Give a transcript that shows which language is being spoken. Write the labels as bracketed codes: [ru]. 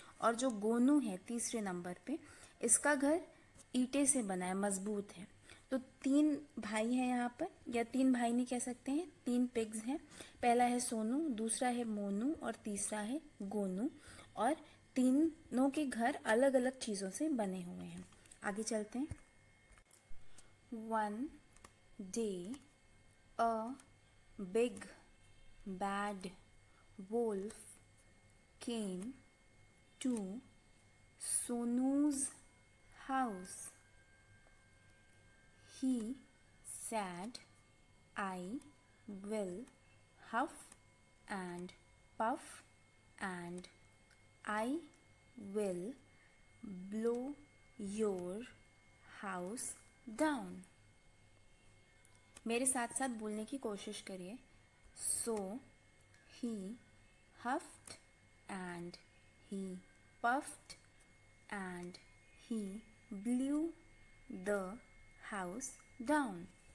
[hi] और जो गोनू है तीसरे नंबर पे, इसका घर ईंटे से बना है, मजबूत है। तो तीन भाई हैं यहाँ पर, या तीन भाई नहीं कह सकते हैं, तीन पिग्स हैं। पहला है सोनू, दूसरा है मोनू और तीसरा है गोनू। और तीनों के घर अलग अलग चीज़ों से बने हुए हैं। आगे चलते हैं। [en] One day a big bad wolf came to Sonu's house. He said, I will huff and puff and I will blow your house down. [hi] मेरे साथ साथ बोलने की कोशिश करिए। [en] So he huffed and he puffed and he blew the house down.